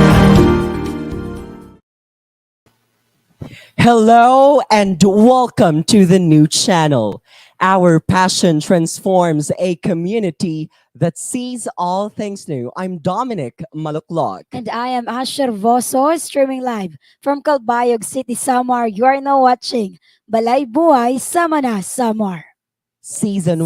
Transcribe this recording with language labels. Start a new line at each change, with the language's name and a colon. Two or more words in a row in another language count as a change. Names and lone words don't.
English: Hello and welcome to the new channel. Our passion transforms a community that sees all things new. I'm Dommenic Maluklog. And I am Asher Voso, streaming live from Calbayog City, Samar. You are now watching Balay Buhay Sama, Samar. Season